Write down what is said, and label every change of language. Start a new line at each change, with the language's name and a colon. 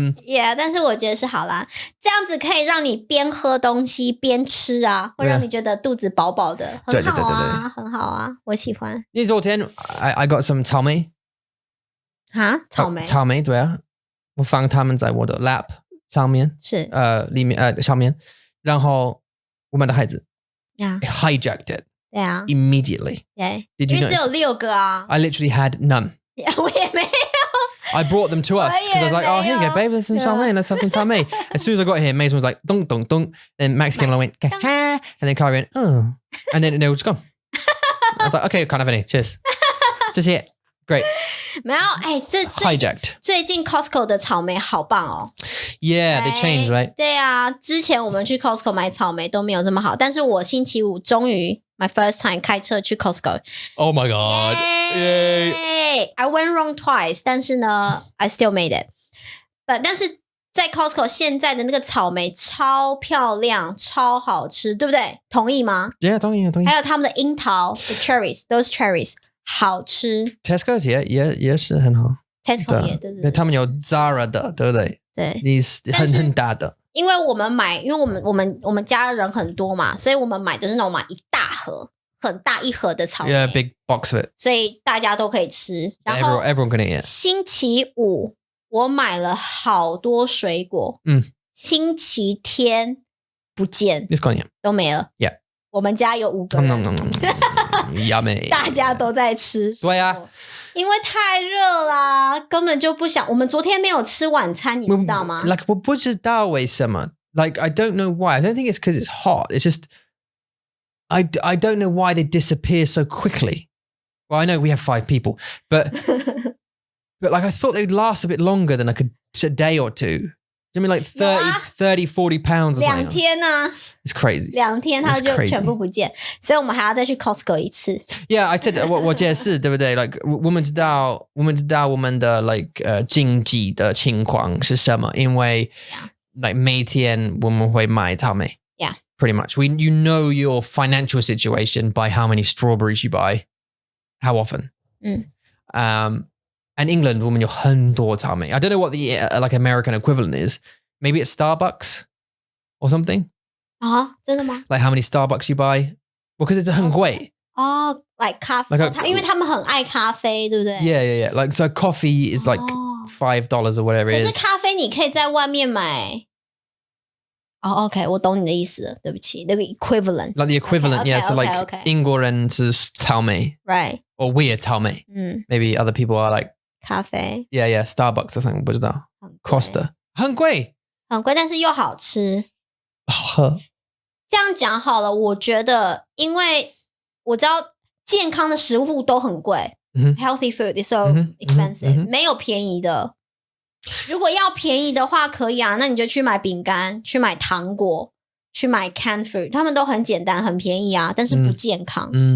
Chinese: Yeah, 但是我觉得是好啦，这样子可以让你边喝东西边吃啊，会让你觉得肚子饱饱的，很好啊，很好啊，我喜欢。因为昨天
English: I got some
Chinese: 草莓。草莓。草莓对啊。我放他们在我的 lap 上面，是里面上面，然后我们的孩子 hijacked it，对啊
English: ，immediately，
Chinese: 对，
English: Did you
Chinese: 因为只有6个啊
English: ，I literally had none，
Chinese: 我也没有
English: I brought them to us because I was like, oh, here you go, babe, there's some salmon, let's have some salmon. As soon as I got here, Mason was like, dunk, dunk, dunk, then Max came and I went, and then Kyrie went, oh, and then it was gone. I was like, okay, can't have any, cheers.
Chinese: 谢谢。Great. 没有，
English: hijacked.
Chinese: 最近 Costco 的草莓好棒哦。
English: Yeah, they changed, right?
Chinese: 对啊，之前我们去 Costco 买草莓都没有这么好，但是我星期五终于
English: my first time
Chinese: 开车去 Costco.
English: Oh my god! Yay! I went wrong twice,
Chinese: 但是呢
English: I still made it.
Chinese: 但是在 Costco 现在的那个草莓超漂亮，超好吃，对不对？同意吗？ Yeah, 同意。还有他们的樱桃
English: the cherries, those cherries
Chinese: 好吃。 Tesco's 也是很好。 Tesco 也对，他们有 Zara 的，对不对？对，你很大的。因为我们买，因为我们家人很多嘛，所以我们买的是那种买一大盒，很大一盒的草莓
English: ，Yeah, big box of it，
Chinese: 所以大家都可以吃。然后
English: everyone can eat it。
Chinese: 星期五我买了好多水果，星期天不见，都没了。
English: Yeah，
Chinese: 我们家有5个人
English: ，Yummy，
Chinese: 大家都在吃。对啊。因为太热啦，根本就不想。我们昨天没有吃晚餐，你知道吗？ Like 我不知道为什么。
English: Like I don't know why. I don't think it's because it's hot. It's just I don't know why they disappear so quickly. Well, I know we have 5 people, but like I thought they'd last a bit longer than like a day or two. I mean like 30, 40 pounds or something.
Chinese: 2天啊
English: It's crazy.
Chinese: 2天它就全部不见，所以我们还要再去 Costco 一次。
English: Yeah, I said
Chinese: 我解释对不对 ？Like 我们知道我们的 like 经济的情况是什么，因为 like 每天我们会买草莓。
English: Yeah, pretty much. You know your financial situation by how many strawberries you buy, how often. And England
Chinese: 我们有很多草莓。
English: I don't know what the like American equivalent is. Maybe it's Starbucks or something.
Chinese: 真的吗？
English: Like how many Starbucks you buy? Because it's
Chinese: 很貴。 like 咖啡，因为他们很爱咖啡，对不对
English: Yeah. Like so coffee is like $5 or whatever it is.
Chinese: 可是咖啡你可以在外面买。哦 ，OK， 我懂你的意思了，对不起，那个 equivalent，
English: like the equivalent, yeah.
Chinese: So like 英国人是草莓
English: right? Or we're 草莓，maybe other people are like
Chinese: 咖啡
English: yeah, Starbucks or something，
Chinese: 不知道
English: Costa 很贵，
Chinese: 但是又好吃，好喝。这样讲好了，我觉得，因为我知道健康的食物都很贵，
English: healthy food is so expensive，
Chinese: 没有便宜的。如果要便宜的话，可以啊，那你就去买饼干，去买糖果，去买 canned food， 他们都很简单，很便宜啊，但是不健康。